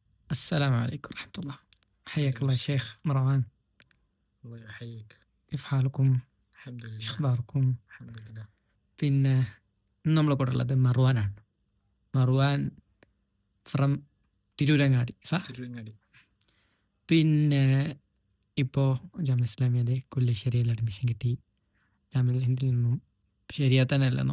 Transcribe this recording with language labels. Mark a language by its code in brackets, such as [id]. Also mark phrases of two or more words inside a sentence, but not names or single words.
[ar] السلام عليكم ورحمة الله. حياك عليكم الله يا السلام. شيخ مروان. الله يحييك. كيف حالكم؟ الحمد إيش لله. أخباركم? الحمد لله. [ml] പിന്നെ ഇന്ന് നമ്മളെ കൂടെ ഉള്ളത് മറുവാനാണ്. മറുവാൻ ഫ്രം തിരൂരങ്ങാടി തിരുവങ്ങാടി. പിന്നെ ഇപ്പോൾ ജാമ്യ ഇസ്ലാമിയയിൽ കുല്യശ്ശേരിയിൽ അഡ്മിഷൻ കിട്ടി. ജാമ്യൽ ഹിന്ദിൽ നിന്നും ശരിയാ തന്നെ അല്ലെന്നോ